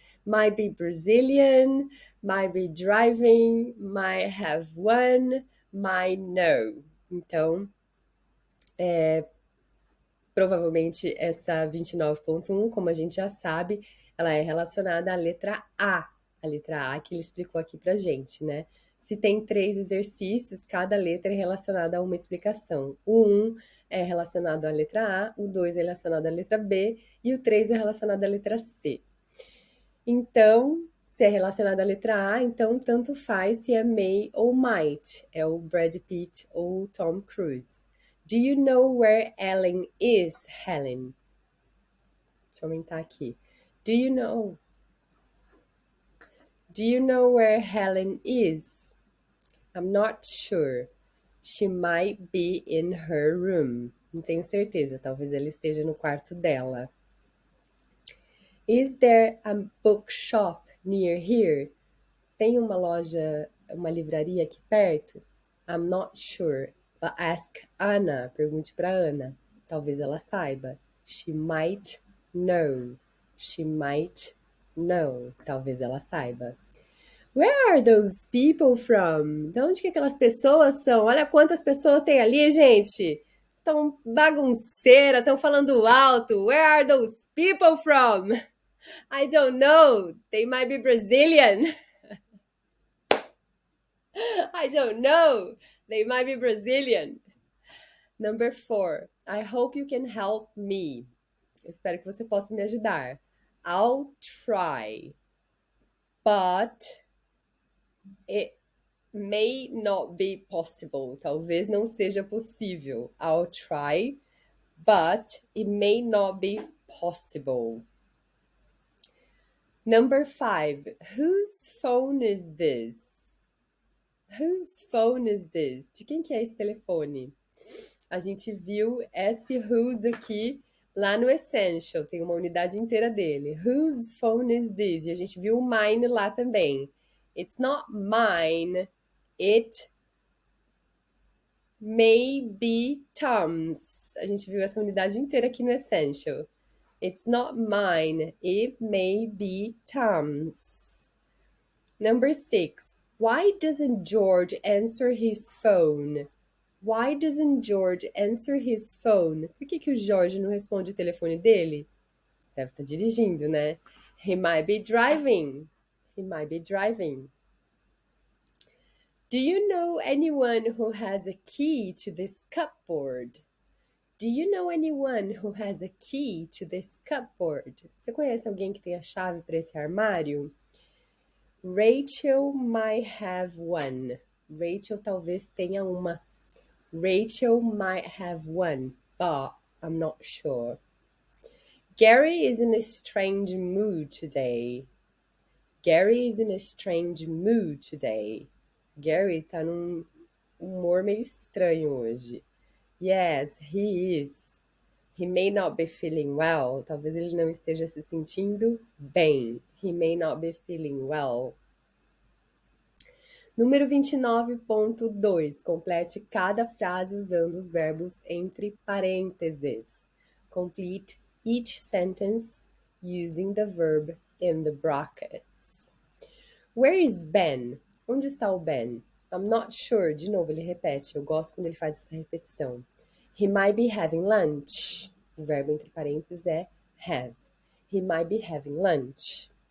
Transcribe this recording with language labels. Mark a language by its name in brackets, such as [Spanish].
[English] Might be Brazilian, might be driving, might have one, might know. [Portuguese] Então, provavelmente essa 29.1, como a gente já sabe, ela é relacionada à letra a letra A que ele explicou aqui pra gente, né? Se tem 3 exercícios, cada letra é relacionada a uma explicação. O 1 é relacionado à letra A, o 2 é relacionado à letra B e o 3 é relacionado à letra C. Então, se é relacionado à letra A, então tanto faz se é may ou might. É o Brad Pitt ou o Tom Cruise. [English] Do you know where Ellen is, Helen? [Portuguese] Deixa eu aumentar aqui. [English] Do you know where Helen is? I'm not sure. She might be in her room. [Portuguese] Não tenho certeza. Talvez ela esteja no quarto dela. [English] Is there a bookshop near here? [Portuguese] Tem uma loja, uma livraria aqui perto? [English] I'm not sure. But ask Anna. [Portuguese] Pergunte para Ana. Talvez ela saiba. [English] She might know. She might know. [Portuguese] Talvez ela saiba. [English] Where are those people from? [Portuguese] De onde que aquelas pessoas são? Olha quantas pessoas tem ali, gente. Tão bagunceira, tão falando alto. [English] Where are those people from? I don't know. They might be Brazilian. I don't know. They might be Brazilian. Number 4. I hope you can help me. [Portuguese] Eu espero que você possa me ajudar. [English] I'll try. But It may not be possible. [Portuguese] Talvez não seja possível. [English] I'll try, but it may not be possible. Number 5. Whose phone is this? Whose phone is this? [Portuguese] De quem que é esse telefone? A gente viu esse whose aqui lá no Essential. Tem uma unidade inteira dele. [English] Whose phone is this? [Portuguese] E a gente viu o mine lá também. [English] It's not mine. It may be Tom's. [Portuguese] A gente viu essa unidade inteira aqui no Essential. [English] It's not mine. It may be Tom's. Number 6. Why doesn't George answer his phone? Why doesn't George answer his phone? [Portuguese] Por que o George não responde o telefone dele? Deve estar dirigindo, né? [English] He might be driving. He might be driving. Do you know anyone who has a key to this cupboard? Do you know anyone who has a key to this cupboard? [Portuguese] Você conhece alguém que tem a chave para esse armário? [English] Rachel might have one. [Portuguese] Rachel talvez tenha uma. [English] Rachel might have one, but I'm not sure. Gary is in a strange mood today. Gary is in a strange mood today. [Portuguese] Gary tá num humor meio estranho hoje. [English] Yes, he is. He may not be feeling well. [Portuguese] Talvez ele não esteja se sentindo bem. [English] He may not be feeling well. [Portuguese] Número 29.2. Complete cada frase usando os verbos entre parênteses. [English] Complete each sentence using the verb in the brackets. Where is Ben? [Portuguese] Onde está o Ben? [English] I'm not sure. [Portuguese] De novo, ele repete. Eu gosto quando ele faz essa repetição. [English] He might be having lunch. [Portuguese] O verbo entre parênteses é have. [English] He might be having lunch.